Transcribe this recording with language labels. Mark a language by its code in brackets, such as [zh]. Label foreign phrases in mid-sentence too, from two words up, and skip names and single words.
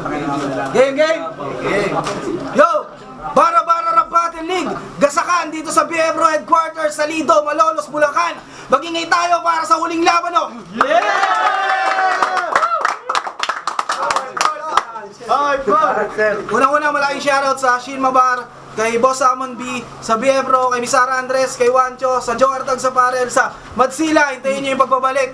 [en] Game, game! Yo! Bara-bara Rap Battle League! [tl] Gasakan dito sa Biebro Headquarters sa Lido, Malolos, Bulacan! Magingay tayo para sa huling laban, no? Unang-una, malaking shoutout sa Shin Mabar, kay Boss Amon B, sa Biebro, kay Misara Andres, kay Wancho, sa Joe Artag sa Parel, sa Madsila, hintayin nyo yung pagbabalik.